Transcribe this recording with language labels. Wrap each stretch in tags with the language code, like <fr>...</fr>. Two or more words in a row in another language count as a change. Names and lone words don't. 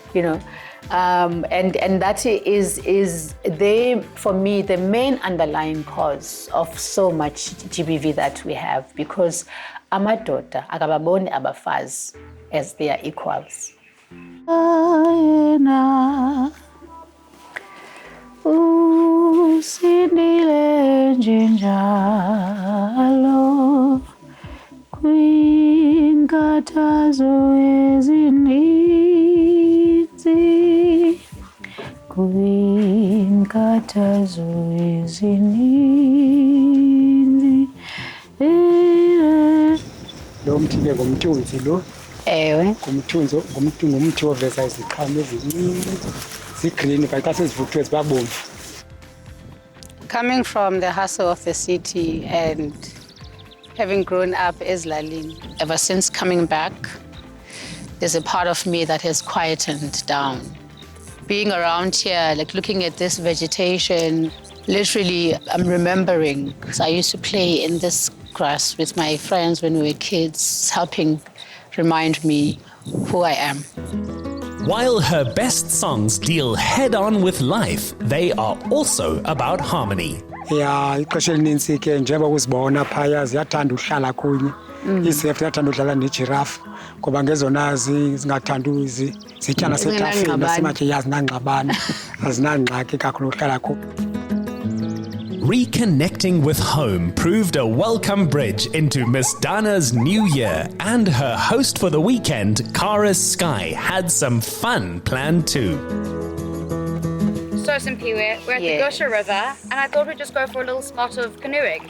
<en>and that is for me the main underlying cause of so much GBV that we have, because</en> <xh>amadoda akababoni abafazi</xh> <en>as their equals.</en> <xh>Usindile njalo kwinkathazo ezininzi, kwinkathazo ezininzi. Lo mthi ke ngumthunzi lo. Ewe. Ngumthi oveza iziqhamo ezininzi. Zigreen</xh> <en>but</en> <xh>xa sezivuthwe zibabomvu.</xh> <en>Coming from the hustle of the city and having grown up as Lalin, ever since coming back, there's a part of me that has quietened down. Being around here, like looking at this vegetation, literally I'm remembering, because I used to play in this grass with my friends when we were kids, helping remind me who I am. While her best songs deal head-on with life, they are also about harmony. Yeah,</en> <xh>ixesha elinintsi ke njengoba uzibona phaya ziyathanda uhlala kunye. Izifo ziyathanda udlala nejirafu ngoba ngezona zingathanda zityana setafeni nasematye yazinangxabana azinangxaki kakhulu uhlala kunye.</xh> <en>Reconnecting with home proved a welcome bridge into Miss Dana's new year, and her host for the weekend, Kara Sky, had some fun planned too. So Simphiwe, we're at the Gusha River, and I thought we'd just go for a little spot of canoeing.</en>